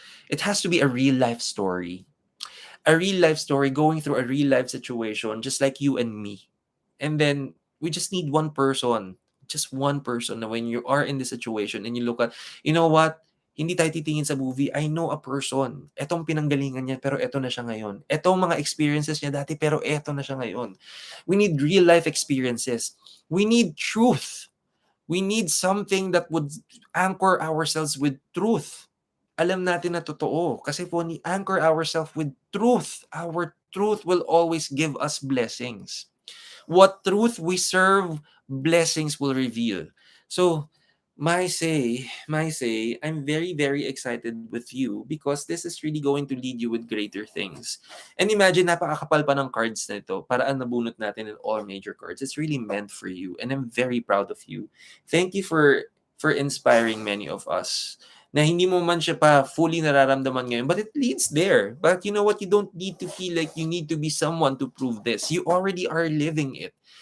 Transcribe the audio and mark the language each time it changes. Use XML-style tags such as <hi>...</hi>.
<en>It has to be a real life story. A real life story going through a real life situation, just like you and me. And then we just need one person, just one person, na when you are in the situation and you look at, you know what,</en> <tl>hindi tayo titingin sa movie.</tl> <en>I know a person.</en> <tl>Etong pinanggalingan niya, pero eto na siya ngayon. Etong mga experiences niya dati, pero eto na siya ngayon.</tl> <en>We need real life experiences. We need truth. We need something that would anchor ourselves with truth.</en> <tl>Alam natin na totoo. Kasi po,</tl> <en>anchor ourselves with truth. Our truth will always give us blessings. What truth we serve, blessings will reveal. So, My say, I'm very, very excited with you because this is really going to lead you with greater things.</en> <tl>And imagine, napakakapal pa ng cards na ito. Paraan nabunot natin</tl> <en>in all major cards. It's really meant for you. And I'm very proud of you. Thank you for inspiring many of us</en> <tl>na hindi mo man siya pa fully nararamdaman ngayon,</tl> <en>but it leads there. But you know what? You don't need to feel like you need to be someone to prove this. You already are living it.</en>